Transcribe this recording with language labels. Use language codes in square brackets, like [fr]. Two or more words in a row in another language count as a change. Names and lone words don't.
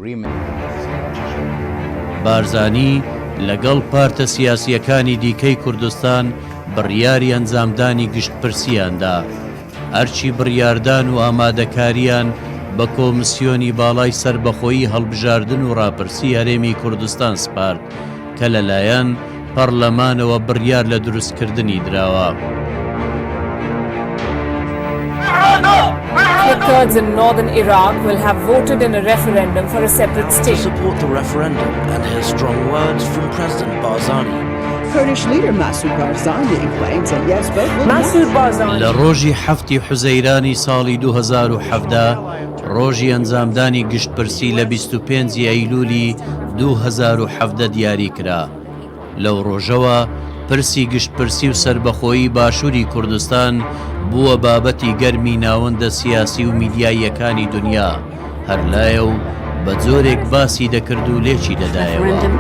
[ckb] بارزانی لەگەڵ پارتە سیاسیەکانی دیکەی کوردستان بڕیاری ئەنجامدانی گشتپرسیاندا هەرچی بڕیاردان و ئامادەکاریان بە کۆمسیۆنی باڵای سربەخۆیی هەڵبژاردن و ڕاپرسی هەرێمی کوردستان سپارد کە لەلایەن پەرلەمانەوە بڕیار لە دروستکردنی دراوە. [en] The Kurds in northern Iraq will have voted in a referendum for a separate state. To support the referendum and hear strong words from President Barzani. Kurdish leader Masoud Barzani claims that yes, both will Masoud Barzani [ckb] لە ڕۆژی 7 حوزەیرانی ساڵی 2017 ڕۆژی ئەنجامدانی گشتپرسی لە 25 ئەیلولی 2017 دیاری کرا. لەو ڕۆژەوە پرسی گشتپرسی و سربەخۆیی باشووری کوردستان بووە بابەتی گەرمی ناوەندە سیاسی و میدیاییەکانی دنیا هەر لایە و بە جۆرێک باسی دەکرد و لێکی دەدایەوە.